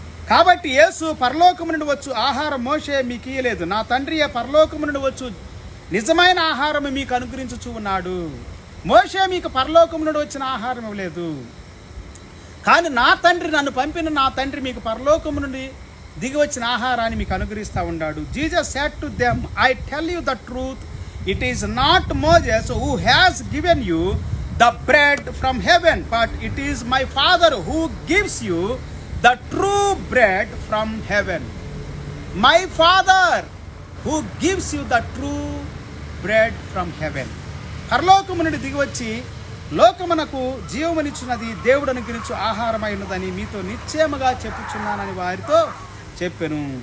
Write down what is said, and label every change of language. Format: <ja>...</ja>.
<te>కాబట్టి యేసు పరలోకము నుండి వచ్చు ఆహారం మోషే మీకు ఇయ్యలేదు, నా తండ్రి పరలోకము నుండి వచ్చు నిజమైన ఆహారం మీకు అనుగ్రహించుచూ ఉన్నాడు. మోషే మీకు పరలోకము నుండి వచ్చిన ఆహారం ఇవ్వలేదు, కానీ నా తండ్రి, నన్ను పంపిన నా తండ్రి మీకు పరలోకము నుండి దిగి వచ్చిన ఆహారాన్ని మీకు అనుగ్రహిస్తూ ఉన్నాడు.</te> <en>Jesus said to them, I tell you the truth, it is not Moses who has given you the bread from heaven, but it is my Father who gives you the true bread from heaven. My Father who gives you the true bread from heaven.</en> <te>పరలోకము నుండి దిగివచ్చి లోకమునకు జీవమునిచ్చున్నది దేవుడు అనుగ్రహించు ఆహారమై ఉన్నదని మీతో నిశ్చయముగా చెప్పుచున్నానని వారితో చెప్పెను.</te>